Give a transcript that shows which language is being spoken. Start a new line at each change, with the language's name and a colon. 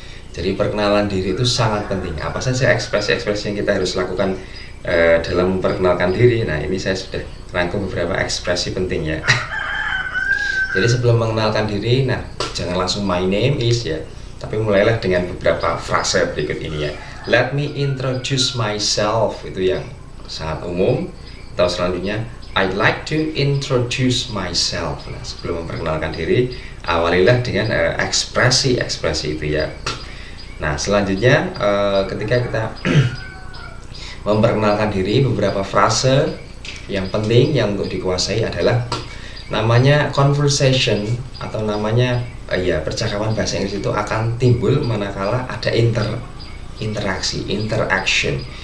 Indonesian: Jadi perkenalan diri itu sangat penting. Apa saja ekspresi-ekspresi yang kita harus lakukan dalam memperkenalkan diri? Nah, ini saya sudah rangkum beberapa ekspresi penting ya. Jadi sebelum mengenalkan diri, nah jangan langsung
English: my name is
Indonesian: ya, tapi mulailah dengan beberapa frase berikut ini ya.
English: Let me introduce myself,
Indonesian: itu yang sangat umum. Atau selanjutnya,
English: I'd like to introduce myself.
Indonesian: Nah, sebelum memperkenalkan diri, awalilah dengan ekspresi-ekspresi itu ya. Nah, selanjutnya ketika kita memperkenalkan diri, beberapa frase yang penting yang untuk dikuasai adalah namanya conversation atau namanya percakapan bahasa Inggris itu akan timbul manakala ada interaction.